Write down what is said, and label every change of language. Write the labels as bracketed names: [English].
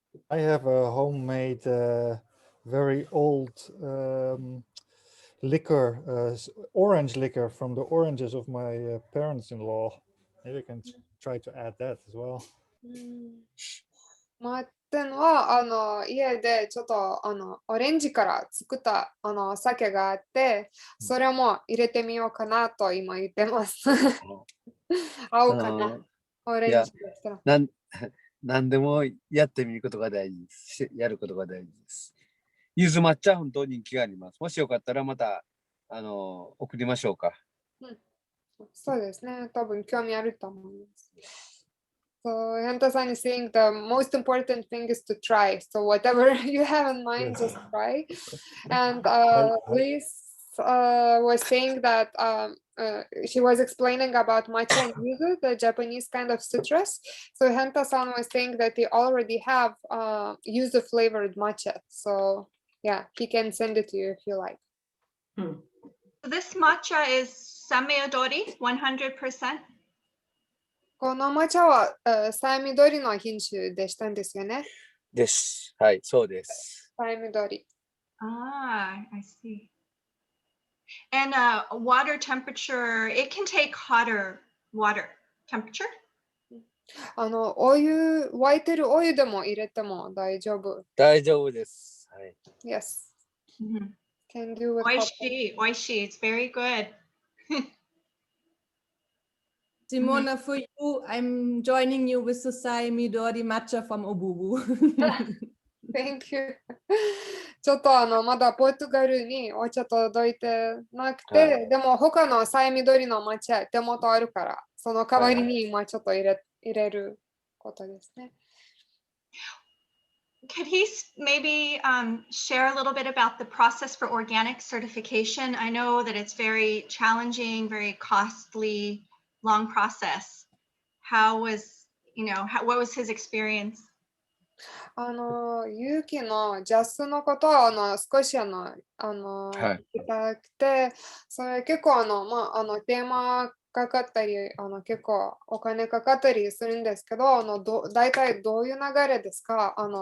[English] I have a homemade, very old liquor, orange liquor from the oranges of my parents-in-law. Maybe I can try to add that as well. [Japanese] ってのは家でちょっとオレンジから作った酒があって、それも入れてみようかなと今言ってます。合うかな、オレンジだったら。何でもやってみることが大事です。やることが大事です。柚子抹茶本当に人気があります。もしよかったらまた送りましょうか。そうですね。多分興味あると思います。 [English] So Henta-san is saying the most important thing is to try. So whatever you have in mind, just try. And Liz was saying that she was explaining about matcha and yuzu, the Japanese kind of citrus. So Henta-san was saying that they already have yuzu flavored matcha. So yeah, he can send it to you if you like. This matcha is Sameodori, 100%. [Japanese] この抹茶はサイミドリの品種でしたんですよね。です。はい、そうです。サイミドリ。 [English] I see. And water temperature, it can take hotter water temperature? [Japanese] お湯、沸いてるお湯でも入れても大丈夫。大丈夫です。はい。 [English] Yes. Can do with Oishi, it's very good. Simona, for you, I'm joining you with the Midori matcha from Obubu. Thank you. [Japanese] ちょっとまだポルトガルにお茶届いてなくて、でも他のサイミドリの抹茶手元あるから、その代わりに今ちょっと入れることですね。 [English] Could he maybe share a little bit about the process for organic certification? I know that it's very challenging, very costly, long process. How was, what was his experience? [Japanese] 勇気のジャスのことを少し聞きたくて、それ結構テーマかかったり結構お金かかったりするんですけど、大体どういう流れですか？